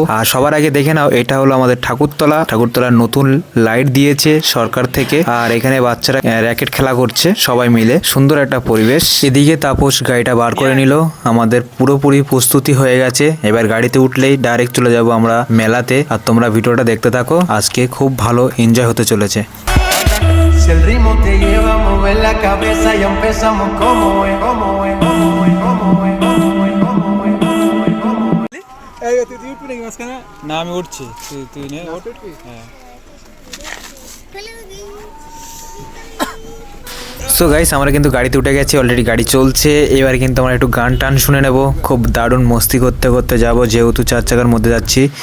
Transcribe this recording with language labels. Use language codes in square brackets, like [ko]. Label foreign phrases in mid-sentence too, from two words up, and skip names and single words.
[bn] আর সবার আগে দেখে নাও, এটা হলো আমাদের ঠাকুরতলার নতুন লাইট দিয়েছে সরকার থেকে। আর এখানে বাচ্চারা র্যাকেট খেলা করছে সবাই মিলে, সুন্দর একটা পরিবেশ। এদিকে তাপস গাড়িটা বার করে নিল, আমাদের পুরোপুরি প্রস্তুতি হয়ে গেছে। এবার গাড়িতে উঠলেই ডাইরেক্ট চলে যাব আমরা মেলাতে। আর তোমরা ভিডিওটা দেখতে থাকো, আজকে খুব ভালো এনজয় হতে চলেছে। [es] Si el ritmo te lleva a mover la cabeza, ya empezamos como es, como es, como es, como es, como es, como es, como es. [bn] এই তুই উঠবি নাকি মাঝখানে? না, আমি উঠছি, তুই নে। উঠবি? হ্যাঁ। [en] so guys, [bn] আমরা কিন্তু গাড়িতে উঠে গেছি, অলরেডি গাড়ি চলছে। এবার কিন্তু আমরা একটু গান টান শুনে নেব, খুব দারুণ মস্তি করতে করতে যাব, যেহেতু 4 চাকার মধ্যে যাচ্ছি।